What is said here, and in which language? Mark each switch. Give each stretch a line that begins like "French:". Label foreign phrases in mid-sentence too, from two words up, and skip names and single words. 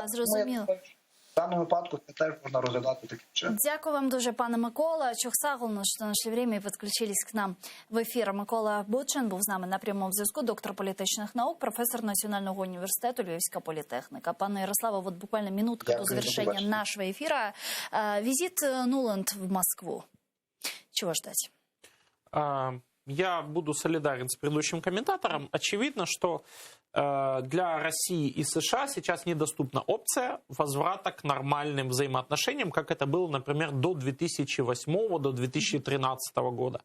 Ukrainian: Так, зрозуміло. В даному випадку це теж можна розглядати таким чином. Дякую вам дуже, пане Микола. Чухсаголно, що знайшли время і підключились к нам в ефір. Микола Бучин був з нами на прямому зв'язку, доктор політичних наук, професор Національного університету Львівська політехніка. Пане Ярославе,
Russian: вот буквально минутка до завершения нашего эфира. Визит Нуланд в Москву. Чего ждать? Я буду солидарен с предыдущим комментатором. Очевидно, что для России и США сейчас недоступна опция возврата к нормальным взаимоотношениям, как это было, например, до 2008, до 2013 года.